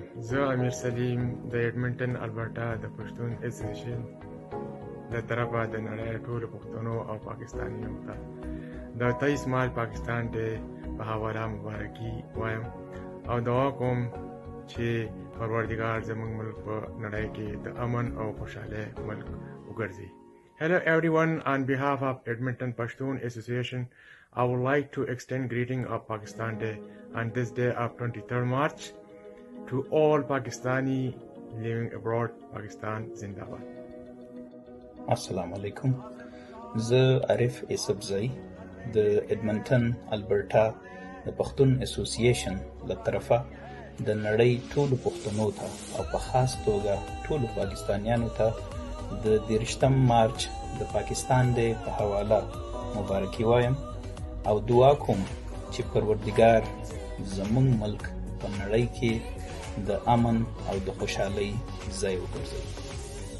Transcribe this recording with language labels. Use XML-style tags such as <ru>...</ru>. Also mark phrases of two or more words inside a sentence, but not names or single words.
<ps>زه امیر سلیم د ایډمنټن البرټا د پښتون اسوسییشن د طرفه د نړۍ ټولو پښتنو او پاکستانیانو ته د 23 مارچ پاکستان ډے په حواله مبارکي وایم او دعا کوم چې پروردګار زموږ ملک په نړۍ کې د امن او خوشاله ملک وګرځي.</ps> <en>Hello everyone, on behalf of Edmonton Pashtun Association, I would like to extend greeting of Pakistan Day on this day of 23rd March to all Pakistani living abroad.</en> <ur>پاکستان زندہ باد.</ur> <ar>السلام عليكم.</ar> <ps>زه عارف اسبزی د ایډمنټن البرټا د پښتون اسوسییشن له طرفه د نړۍ ټولو پښتنو ته او په خاص توګه ټولو پاکستانیانو ته د 23 مارچ د پاکستان ډے په حواله مبارکي وایم او دعا کوم چې پروردګار زموږ ملک په نړۍ کې د امن او د خوشحالۍ ځای وګرځوي.</ps>